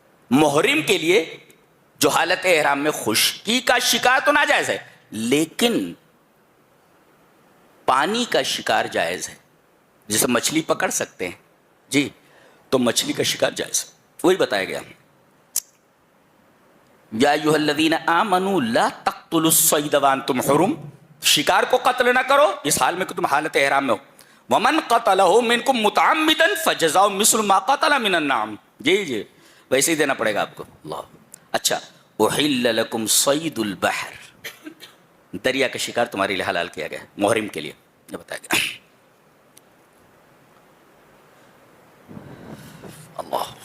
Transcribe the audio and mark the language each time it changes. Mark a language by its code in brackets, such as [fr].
[ur] محرم کے لیے جو حالت احرام میں خشکی کا شکار تو ناجائز ہے، لیکن پانی کا شکار جائز ہے. جیسے مچھلی پکڑ سکتے ہیں، جی، تو مچھلی کا شکار جائز ہے. وہی بتایا گیا، [ar] یا ایھا الذین آمنوا لا تقتلوا الصید وانتم حرم، [ur] شکار کو قتل نہ کرو اس حال میں کہ تم حالت احرام میں ہو. [ar] ومن قتلہ منکم متعمدا فجزاء مثل ما قتل من النعم. [ur] جی جی ویسے ہی دینا پڑے گا آپ کو. اللہ. اچھا، [ar] احل لکم صید البحر، [ur] دریا کا شکار تمہارے لیے حلال کیا گیا محرم کے لیے، یہ بتایا گیا. اللہ.